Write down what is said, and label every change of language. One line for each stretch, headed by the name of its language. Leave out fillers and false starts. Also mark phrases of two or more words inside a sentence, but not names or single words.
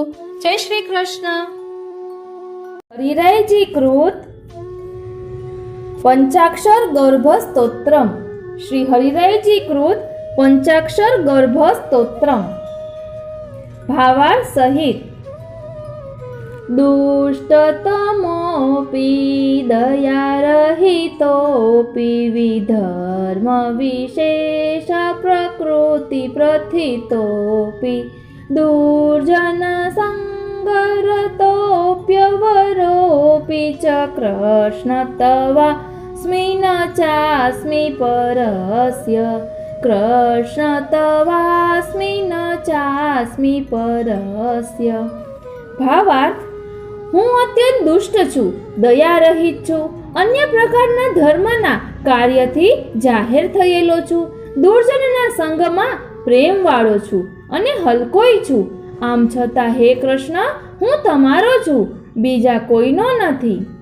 Gujarati: જય શ્રી કૃષ્ણ। હરિરાયજી કૃત પંચાક્ષર ગર્ભ સ્તોત્રમ। શ્રી હરિરાયજી કૃત પંચાક્ષર ગર્ભ સ્તોત્રમ। ભાવાર્થ સહિત।
Sanskrit: दुष्टतमोऽपि दयारहितोऽपि विधर्म विशेष प्रकृति प्रथितोऽपि दुर्जन संगरतोऽप्यवरोऽपि च कृष्ण तवास्मि न चास्मि परस्य कृष्ण तवास्मि न चास्मि परस्य।
Gujarati: ભાવાર્થ, હું અત્યંત દુષ્ટ છું, દયારહિત છું, અન્ય પ્રકારના ધર્મના કાર્યથી જાહેર થયેલો છું, દુર્જનના સંગમાં પ્રેમવાળો છું અને હલકોય છું। આમ છતાં હે કૃષ્ણ, હું તમારો છું, બીજા કોઈનો નથી।